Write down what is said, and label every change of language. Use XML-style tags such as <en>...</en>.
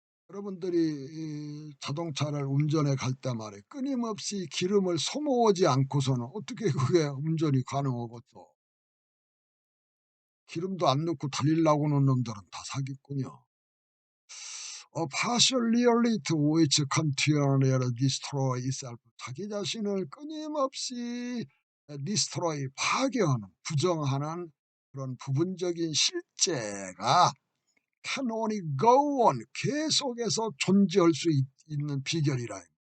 <ko>여러분들이 자동차를 운전해 갈 때 말이에요. 끊임없이 기름을 소모하지 않고서는 어떻게 그게 운전이 가능하겠어. 기름도 안 넣고 달리려고 하는 놈들은 다 사기꾼이요.</ko> <en>A partial reality which continually destroy itself.</en> <ko>자기 자신을 끊임없이 destroy, 파괴하는, 부정하는 그런 부분적인 실제가</ko> <en>can only go on,</en> <ko>계속해서 존재할 수 있는 비결이라.</ko>